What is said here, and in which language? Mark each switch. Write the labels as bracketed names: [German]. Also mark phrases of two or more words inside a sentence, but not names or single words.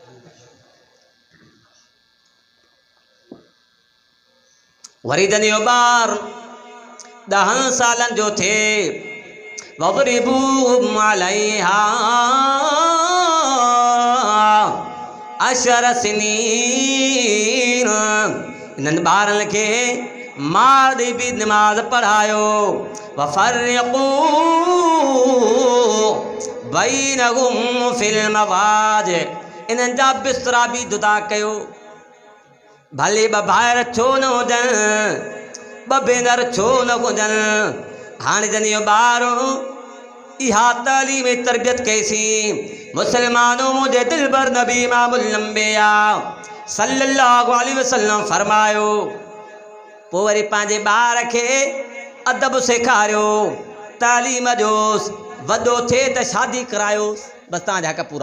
[Sindhi] वरी जॾहिं इहो ॿारु 10 सालनि जो थिए, [Arabic] واضربوهم عليها 10 سنين, [Sindhi] इन्हनि ॿारनि खे मार ॾेई बि निमाज़ पढ़ायो। [Arabic] وفرقوا بينهم في المضاجع, [Sindhi] इन्हनि जा बिस्तरा बि जुदा कयो। भले 2 भाइर छो न हुजनि, 2 भेनर छो न हुजनि। हाणे जॾहिं इहो ॿारु इहा तालीम तरबियत कईसीं, मुस्लमानों मुंहिंजे दिलबर नबी [Arabic] إمام الأنبياء صلى الله عليه وسلم [Sindhi] फरमायो पोइ वरी पंहिंजे ॿार खे अदब सेखारियो, तालीम ॾियोसि, वॾो थिए त शादी करायोसि, बसि तव्हांजा हक़ पूरा।